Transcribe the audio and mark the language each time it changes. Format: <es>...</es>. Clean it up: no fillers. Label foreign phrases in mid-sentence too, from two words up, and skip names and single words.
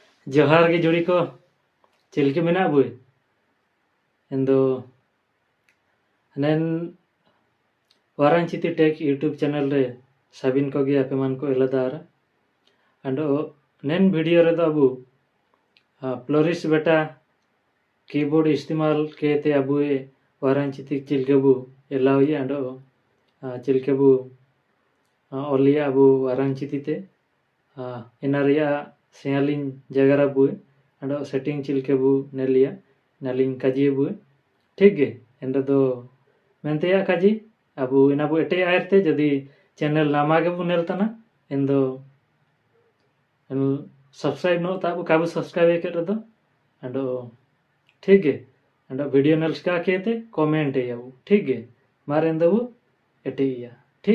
<hoc>जोहार गे जुड़ी को चिलके मेना बुई एंदो नेन वारांचिती टेक यूट्यूब चैनल रे साबिन को गे अपेमान को एलादारा अंडो नेन वीडियो रे दो अबू</hoc> <en>Florisboard beta keyboard</en> <hoc>इस्तेमाल केते अबुए वारांचिती चिलकेबू एलाउये अंडो चिलकेबू ओलिया अबू वारांचिती ते एनारिया सेयालिन जगरा बुए अंडो सेटिंग चिलकेबू नेलिया नालिंग काजी बुए ठीक गे एंडो दो मेंते काजी अबू एनाबू एटे आयरते जदि चैनल नामा के बु नेलताना एंदो सब्सक्राइब नो ताबू काबू सब्सक्राइब के रदो अंडो ठीक गे अंडो वीडियो नेल्स का केते कमेंट याबू ठीक गे मार एंदो एटे या ठीक</hoc>